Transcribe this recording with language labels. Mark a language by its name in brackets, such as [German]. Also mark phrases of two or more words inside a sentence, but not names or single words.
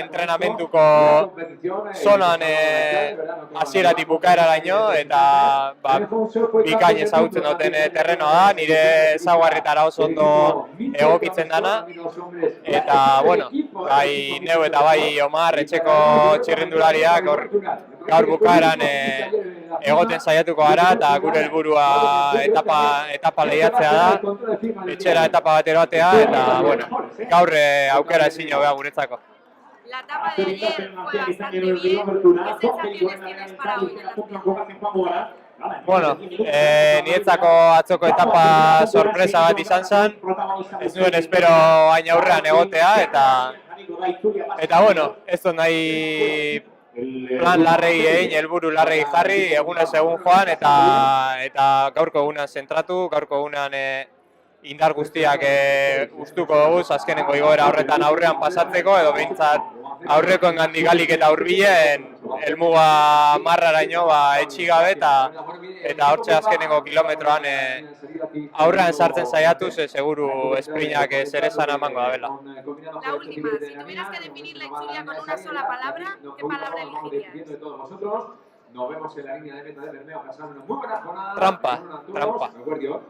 [Basque] entrenamentuko zonan hasieratik bukaeraraino, eta bikain ezagutzen duten terrenoa da, nire ezaugarrietara oso ondo egokitzen dana, eta, bueno, bai neu eta bai Omar, etxeko txirrindulariak, gaur bukaeran egoten saiatuko gara, eta gure helburua etapa lehiatzea da, etxera etapa bat eroatea, eta, bueno, gaur aukera ezin hobea guretzako. [Spanish] La etapa de ayer fue bastante bien. ¿Qué sensaciones tienes para hoy en la [Basque] Bueno, niretzako atzoko etapa sorpresa bat izan zen, ez nuen espero hain aurrean egotea, eta bueno, ez dut nahi plan larrei egin, helburu larrei jarri, egunez egun joan, eta gaurko egunean zentratu, gaurko egunean indar guztiak gustuko dugu, azkeneko igoera horretan aurrean pasatzeko, edo behintzat aurreko engandik alik eta hurbilen helmuga marraraino etxi gabe, eta hortxe azkeneko kilometroan aurrean sartzen saiatuz, seguru esprinak zeresan emango da bela. [Spanish] La última, si tuvieras que definir la Itzulia con una sola palabra, ¿qué palabra elegirías? Trampa.